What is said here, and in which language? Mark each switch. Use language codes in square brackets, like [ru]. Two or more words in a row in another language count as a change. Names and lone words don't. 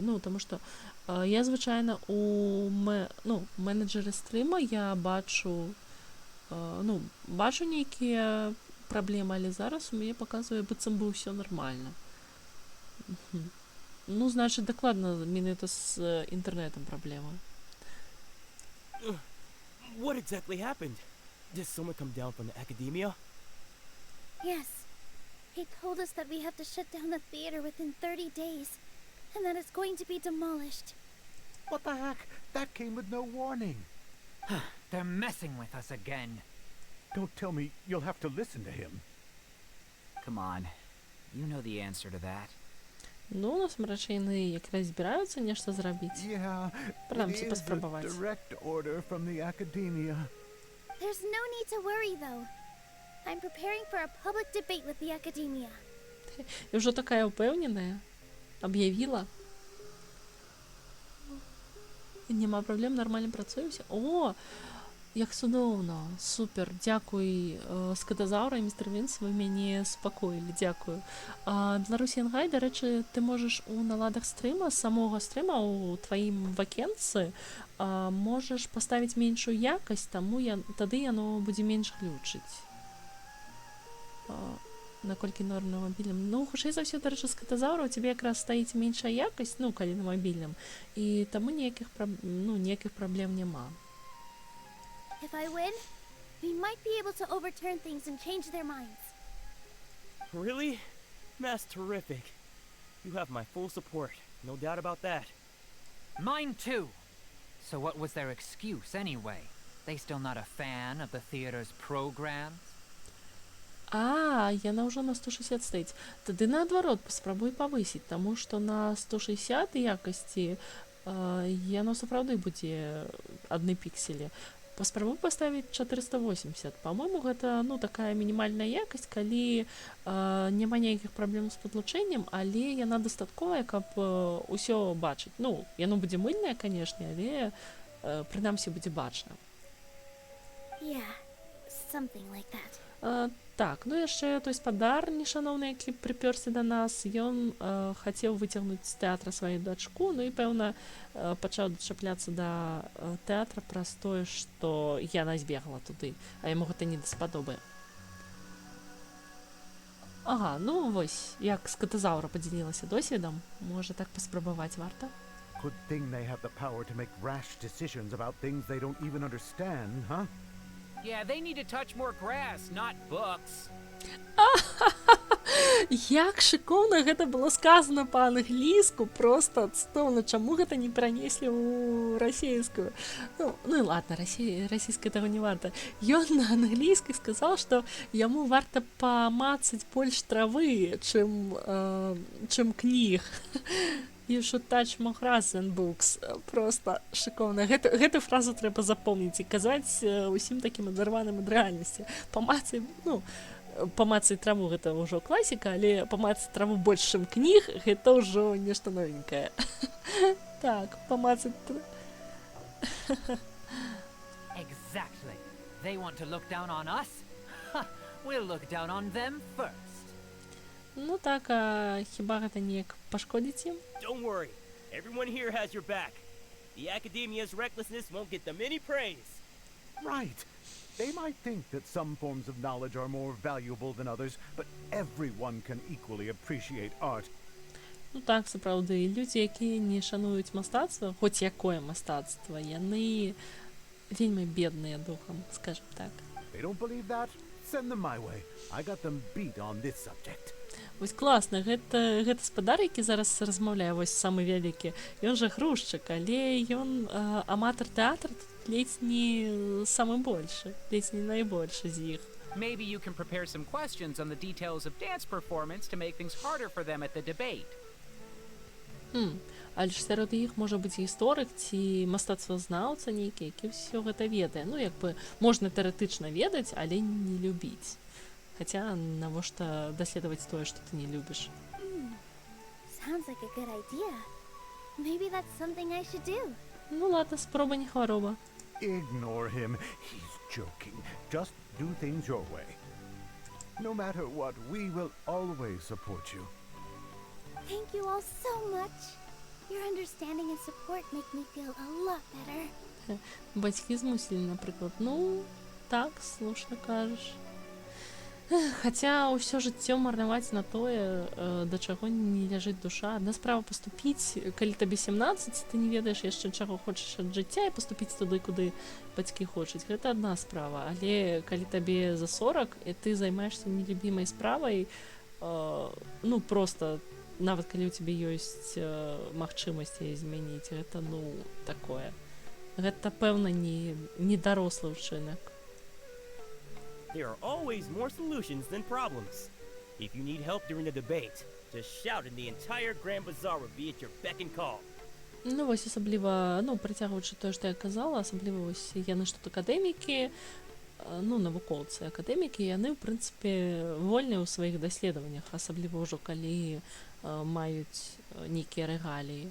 [be] Ну, таму што я звычайна у менеджеры стрыма я бачу нейкія праблемы, але зараз у мяне паказвае, быццам бы ўсё нармальна. Ну, значыць, дакладна менавіта з інтэрнэтам праблема. [en] What exactly happened? Did someone come down from the academia? Yes. He told us that we have to shut down the theater within 30 days, and that it's going to be demolished. What the heck? That came with no warning. They're messing with us again. Don't tell me you'll have to listen to him. Come on. You know the answer to that. [be] Ну, насамрэч яны якраз збіраюцца нешта зрабіць. [en] Yeah, [be] Прынамсі, [en] it is a [be] паспрабаваць. [en] direct order from the academia. There's no need to worry, though. I'm preparing for a public debate with the academia. [be] І ўжо такая ўпэўненая. Аб'явіла. Няма праблем, нармальна працуе ўсё. О, як цудоўна. Супер. Дзякуй, скатазаўра і містер Вінс, вы мяне спакоілі. Дзякую. Беларусі Янгай, дарэчы, ты можаш у наладах стрыма, самога стрыма, у тваім вакенцы, можаш паставіць меншую якасць, таму тады яно будзе менш глючыць. Наколькі норм на мабільным. Ну, хутчэй за ўсё, дарэчы, скатазаўра, у цябе якраз стаіць меншая якасць, ну, калі на мабільным, і таму ніякіх праблем няма. [en] If I win, we might be able to overturn things and change their minds. Really? That's terrific. You have my full support. No doubt about that. Mine too. So what was their excuse anyway? They still not a fan of the theater's programs? [be] А, яна ўжо на 160 стаіць. Тады наадварот паспрабуй павысіць, таму што на 160 якасці яно сапраўды будзе адны пікселі. Паспрабуй паставіць 480. Па-мойму, гэта такая мінімальная якасць, калі няма ніякіх праблем з падлучэннем, але яна дастатковая, каб усё бачыць. Ну, яно будзе мыльнае, канешне, але прынамсі будзе бачна. [en] Yeah, something like that. [be] Так, ну яшчэ той спадар нешаноўны, які прыпёрся да нас, ён хацеў выцягнуць з тэатра сваю дачку, ну і, пэўна, пачаў дачапляцца да тэатра праз тое, што яна збегла туды, а яму гэта не даспадобы. Ага, ну вось, як скатазаўра падзялілася досведам, можа так паспрабаваць варта? [en] Good thing they have the power to make rash decisions about things they don't even understand, huh? Yeah, they need to touch more grass, not books. [be] Як шыкоўна гэта было сказана па-англійску, проста адстаўна, чаму гэта не перанеслі ў расейскую. Ну і ладно, расійская таго не варта. Ён на англійскай сказаў, што яму варта памацаць больш травы, чым кніг. [en] You should touch more grass than books. [be] Просто шыкоўна. Гэту фразу трэба запомніць і казаць усім такім адарваным ад рэальнасці. Памацай траву гэта ўжо класіка, але памацаць траву больш, чым кніг, гэта ўжо нешта новенькае. Так, памацаць... [en] Exactly. They want to look down on us? We'll look down on them first. [be] Ну так, а хіба гэта неяк пашкодзіць ім? [en] Don't worry. Everyone here has your back. The Academia's recklessness won't get them any praise. Right. They might think that some forms of knowledge are more valuable than others, but everyone can equally appreciate art. [be] Ну так, сапраўды, людзі, якія не шануюць мастацтва, хоць якое мастацтва, яны вельмі бедныя духам, скажем так. [en] They don't believe that? Send them my way. I got them beat on this subject. [be] Вось класна, гэта гаспадар, які зараз размаўляе, вось самы вялікі. Ён жа грузчык, але ён аматар тэатра ледзь не самы большы, ледзь не найбольшы з іх. [en] Maybe you can prepare some questions on the details of dance performance to make things harder for them at the debate. [be] Але ж сярод іх можа быць гісторык ці мастацтвазнаўца нейкі, які ўсё гэта ведае. Ну, як бы, можна тэарэтычна ведаць, але не любіць. Хаця, навошта даследаваць тое, што ты не любіш? [en] Sounds like a good idea. Maybe that's something I should do. [be] Ну ладно, спроба не хвароба. [en] Ignore him. He's joking. Just do things your way. No matter what, we will always support you. Thank you all so much. Your understanding and support make me feel a lot better. [be] Бацькі змусілі, напрыклад. Ну, так, слушна кажаш. Хаця ўсё жыццё марнаваць на тое, да чаго не ляжыць душа. Адна справа паступіць, калі табе 17, ты не ведаеш яшчэ чаго хочаш ад жыцця і паступіць туды, куды бацькі хочуць. Гэта адна справа. Але калі табе за 40, і ты займаешся нелюбімай справай, ну, просто, нават калі ў цябе ёсць магчымасць яе змяніць, гэта, ну, такое. Гэта, пэўна, не дарослы ўчынак. [en] There are always more solutions than problems. If you need help during the debate, just shout and the entire Grand Bazaar will be at your beck and call. [be] Ну, вось асабліва, ну, працягваючы тое, што я казала, асабліва вось яны ж тут акадэмікі, ну, навукоўцы акадэмікі, яны, ў прынцыпе, вольныя ў сваіх даследаваннях, асабліва ўжо калі маюць нейкія рэгаліі.